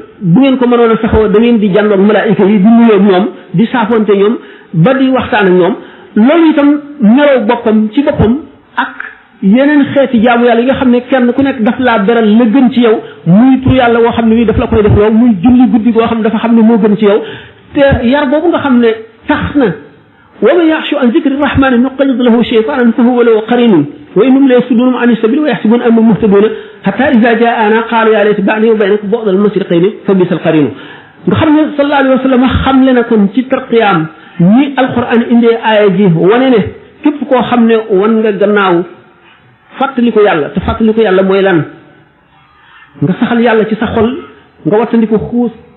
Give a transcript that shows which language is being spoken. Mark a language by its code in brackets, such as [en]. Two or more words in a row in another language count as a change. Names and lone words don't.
[wo] bu ngeen ko mënoon a saxoo da ngeen di jàndoog malaayika yi di nuyoo ñoom di saafonte ñoom ba di waxtaan ak ñoom loolu itam melaw boppam ci boppam ak yeneen xeeti jaamu yàlla yi nga xam ne kenn ku nekk daf laa beral la gën ci yow muy tur yàlla woo xam ne wi daf la koy def loolu muy julli guddi goo xam ne dafa xam ne moo gën ci yow te yar boobu nga xam ne tax na [ar] ومن يعش عن ذكر الرحمن نقيض له شيطانا فهو له قرين وإنهم لا يصدون عن السبيل ويحسبون أنهم مهتدون حتى إذا جاءنا قالوا يا ليت بيني وبينك بعد المشرقين فبئس القرين [wo] nga xam ne [ar] صلى الله عليه وسلم [wo] xam le na kon ci tarqiyaam ñi alquran indee aaya ji wane ne képp koo xam ne wan nga gannaaw fàttali ko yàlla te fàttali ko yàlla mooy lan nga saxal yàlla ci sa xol nga wattandi ko xuus